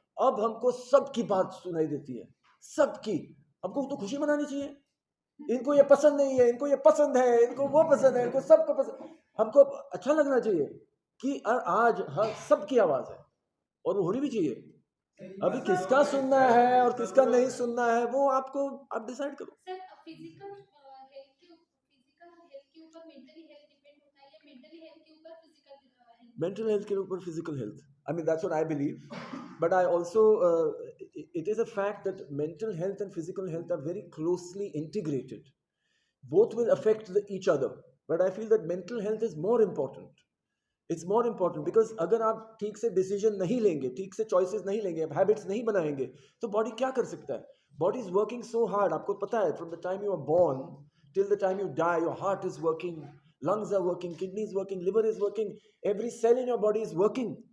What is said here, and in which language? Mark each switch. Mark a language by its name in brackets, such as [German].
[Hindi] अब हमको सबकी बात सुनाई देती है, सबकी। हमको तो खुशी मनानी चाहिए, इनको ये पसंद नहीं है, इनको ये पसंद है, इनको वो पसंद है, इनको सबको पसंद, हमको अच्छा लगना चाहिए कि आज हर सबकी आवाज है, और वो होनी भी चाहिए। अभी किसका सुनना है और किसका नहीं सुनना है वो आप डिसाइड करो। सर फिजिकल हेल्थ के ऊपर मेंटली हेल्थ डिपेंड होता है या मेंटली हेल्थ के ऊपर फिजिकल हेल्थ? मेंटल हेल्थ के ऊपर physical health, [English] I mean that's what I believe, but I also it is a fact that mental health and physical health are very closely integrated. Both will affect each other, but I feel that mental health is more important. It's more important because [Hindi] अगर आप ठीक से decision नहीं लेंगे, ठीक से choices नहीं लेंगे, हैबिट्स नहीं बनाएंगे, तो बॉडी क्या कर सकता है? [English] body is working so hard, [Hindi] आपको पता है, [English] From the time you are born till the time you die, your heart is working, lungs are working, kidney is working, liver is working, every cell in your body is working.